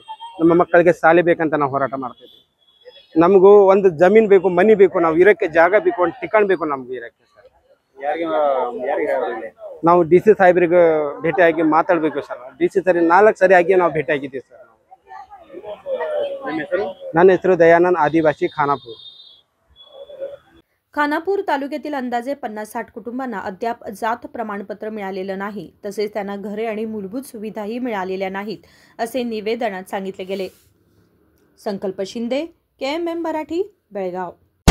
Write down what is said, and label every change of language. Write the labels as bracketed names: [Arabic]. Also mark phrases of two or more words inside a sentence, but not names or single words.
[Kannada] ನಮ್ಮ ಮಕ್ಕಳಿಗೆ ಶಾಲೆ ಬೇಕಂತ ನಾವು ಹೋರಾಟ ಮಾಡ್ತಿದ್ವಿ। ನಮಗೂ ಒಂದು ಜಮೀನು ಬೇಕು, ಮನಿ ಬೇಕು, ನಾವು ಇರಕ್ಕೆ ಜಾಗ ಬೇಕು, ಒಂದು ಠಿಕಾಣ್ ಬೇಕು ನಮ್ಗೆ ಇರಕ್ಕೆ ಸರ್। ನಾವು DC ಸಾಹೇಬರಿಗೆ ಭೇಟಿಯಾಗಿ ಮಾತಾಡಬೇಕು ಸರ್। DC ಸರಿ 4 ಸರಿ ಆಗಿ ನಾವು ಭೇಟಿಯಾಗಿದ್ದೀವಿ ಸರ್। ನನ್ನ ಹೆಸರು ದಯಾನಂದ್, आदिवासी खानापूर। [Marathi] खानापूर तालुक्यातील अंदाजे 50-60 कुटुंबांना अद्याप जात प्रमाणपत्र मिळालेलं नाही, तसेच त्यांना घरे आणि मूलभूत सुविधाही मिळालेल्या नाहीत असे निवेदनात सांगितले गेले। संकल्प शिंदे, KMM मराठी, बेळगाव।